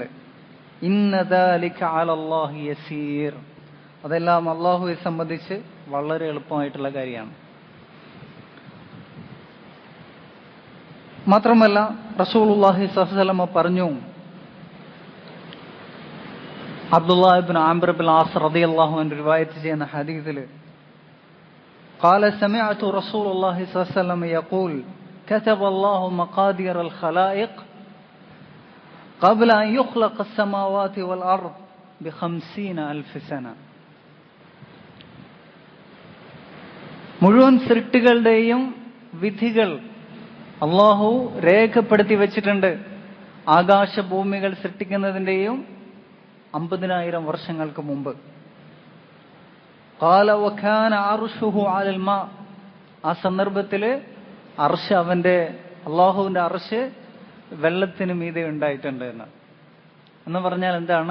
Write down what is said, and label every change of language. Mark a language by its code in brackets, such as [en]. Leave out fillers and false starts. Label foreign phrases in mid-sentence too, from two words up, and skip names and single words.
[ar] إن ذلك على الله يسير, [ml] അതെല്ലാം അള്ളാഹുവെ സംബന്ധിച്ച് വളരെ എളുപ്പമായിട്ടുള്ള കാര്യമാണ്. [ar] മാത്രമല്ല رسول الله صلى الله عليه وسلم പറഞ്ഞു, അബ്ദുല്ലാഹ് ഇബ്നു അംർ ഇബ്നുൽ ആസ് رضي الله عنه [ml] റിവായത്ത് ചെയ്യുന്ന ഹദീസിൽ [ar] قال سمعت رسول الله صلى الله عليه وسلم يقول كتب الله مقادير الخلائق قبل أن يخلق السماوات والأرض ب50,000 سنة. [ml] മുഴുവൻ സൃഷ്ടികളുടെയും വിധികൾ അള്ളാഹു രേഖപ്പെടുത്തി വെച്ചിട്ടുണ്ട്. ആകാശഭൂമികൾ സൃഷ്ടിക്കുന്നതിൻ്റെയും 50,000 വർഷങ്ങൾക്ക് മുമ്പ്. [ar] قال وكان عرشه على الماء, [ml] ആ സന്ദർഭത്തിൽ അർശ്, അള്ളാഹുവിന്റെ അർശ് വെള്ളത്തിന് മീതെ ഉണ്ടായിട്ടുണ്ട് എന്ന് പറഞ്ഞാൽ എന്താണ്?